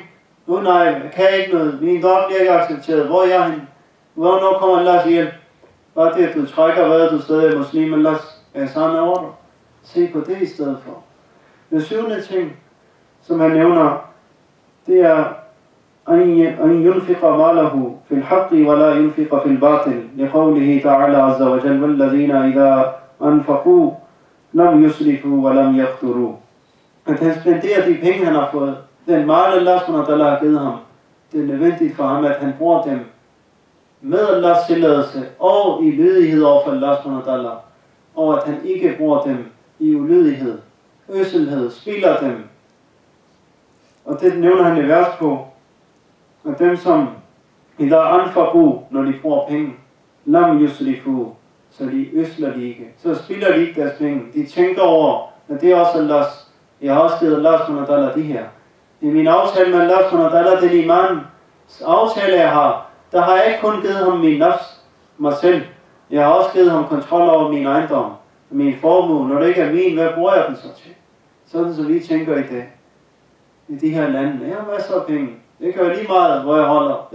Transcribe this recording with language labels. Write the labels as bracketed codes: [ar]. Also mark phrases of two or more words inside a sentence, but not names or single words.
[da] Nej, jeg kan ikke noget. Min drøm bliver ikke accepteret. Hvor er jeg henne? Hvornår kommer Allahs hjælp? Bare det, at du trækker vejret, du stadig er muslim, Allahs ihsan over dig. Se på det i stedet for. Den syvende ting, som han nævner, det er [ar] أن ينفق ماله في الحق ولا ينفق في الباطل لقوله تعالى عز وجل والذين إذا أنفقوا لم يسرفوا ولم يقتروا. [da] At han spenderer de penge, han har fået, den mal Allah [ar] سبحانه وتعالى [da] har givet ham, det er nødvendigt for ham, at han bruger dem med Allahs tilladelse og i lydighed over for Allah [ar] سبحانه وتعالى, [da] og at han ikke bruger dem i ulydighed, øselhed, spilder dem. Og det nævner han i vers på, at dem som [ar] إذا أنفقوا, [da] når de bruger penge, [ar] لم يسرفوا, [da] så de øsler de ikke, så spilder de ikke deres penge. De tænker over, at det er også Allahs, jeg har også givet Allah [ar] سبحانه وتعالى [da] de her. I min aftale med Allah [ar] سبحانه وتعالى, [da] den imans aftale jeg har, der har jeg ikke kun givet ham min nafs, mig selv. Jeg har også givet ham kontrol over min ejendom, min formue. Når det ikke er min, hvad bruger jeg den så til? Sådan som vi tænker i dag. i de her lande. Jeg har masser af penge. Det kan jo lige meget, hvor jeg holder.